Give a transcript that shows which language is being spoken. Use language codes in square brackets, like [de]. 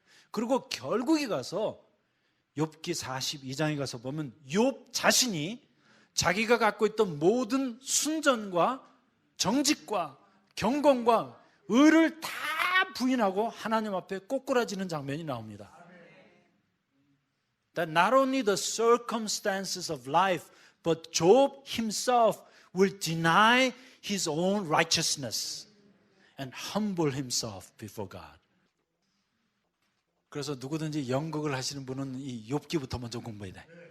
[ko] 그리고 결국에 가서 욥기 42장에 가서 보면 욥 자신이 자기가 갖고 있던 모든 순전과 정직과 경건과 의를 다 부인하고 하나님 앞에 꼬꾸라지는 장면이 나옵니다. [en] That not only the circumstances of life, but Job himself will deny his own righteousness and humble himself before God. [ko] 그래서 누구든지 연극을 하시는 분은 이 욥기부터 먼저 공부해야 돼.